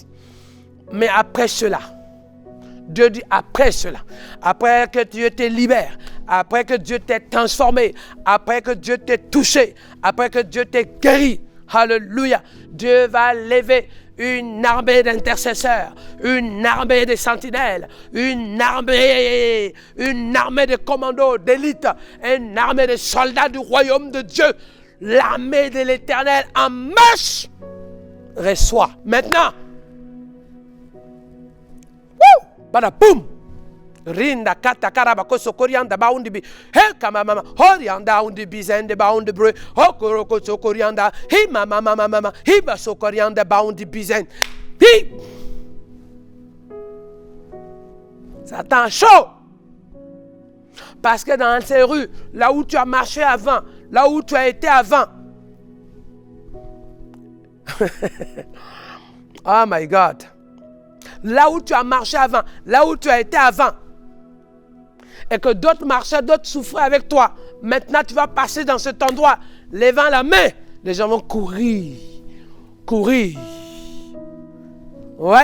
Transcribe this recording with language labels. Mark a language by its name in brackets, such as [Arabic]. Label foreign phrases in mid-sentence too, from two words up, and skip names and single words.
[French] Mais après cela, Dieu dit après cela, après que Dieu te libère, après que Dieu t'ait transformé, après que Dieu t'ait touché, après que Dieu t'ait guéri, alléluia, Dieu va lever une armée d'intercesseurs, une armée de sentinelles, une armée de commandos, d'élite, une armée de soldats du royaume de Dieu, l'armée de l'Éternel en marche. Reçois maintenant. Wouh! Bada boum! Rinda kata karabako sokorianda baundibi he kama mama horianda undibi zende baunde bre hokoroko sokorianda hi mama mama hi ba sokorianda baundibi zen hi. Ça t'en chaud parce que dans ces rues là où tu as marché avant, là où tu as été avant. [English] Oh my God. [French] Là où tu as marché avant, là où tu as été avant, et que d'autres marchaient, d'autres souffraient avec toi. Maintenant, tu vas passer dans cet endroit. levant la main, les gens vont courir. Courir. Ouais.